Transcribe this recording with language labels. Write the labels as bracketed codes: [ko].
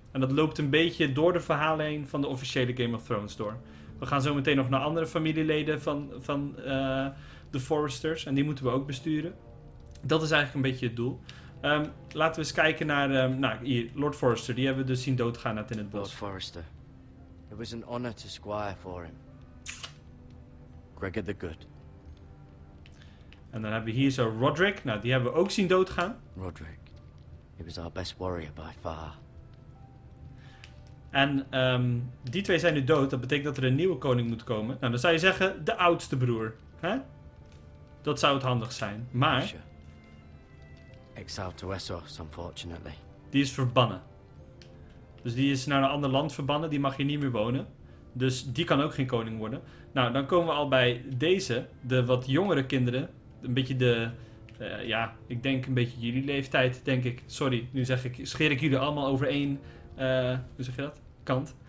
[nl] En dat loopt een beetje door de verhalen heen van de officiële Game of Thrones door. We gaan zo meteen nog naar andere familieleden van de Foresters. En die moeten we ook besturen. Dat is eigenlijk een beetje het doel. Laten we eens kijken naar hier, Lord Forrester. Die hebben we dus zien doodgaan net in het bos. Lord Forrester. [en] It was an honor to squire for him. Gregor the Good. [nl] En dan hebben we hier zo Roderick. Nou, die hebben we ook zien doodgaan. Roderick. [en] He was our best warrior by far. [nl] En die twee zijn nu dood. Dat betekent dat er een nieuwe koning moet komen. Nou, dan zou je zeggen, de oudste broer. Hè? Dat zou het handig zijn. Maar [en] exiled to Essos, unfortunately. [nl] Die is verbannen. Dus die is naar een ander land verbannen. Die mag hier niet meer wonen. Dus die kan ook geen koning worden. Nou, dan komen we al bij deze. De wat jongere kinderen. Een beetje ik denk een beetje jullie leeftijd, denk ik. Sorry, nu scheer ik jullie allemaal over één, hoe zeg je dat? Kant.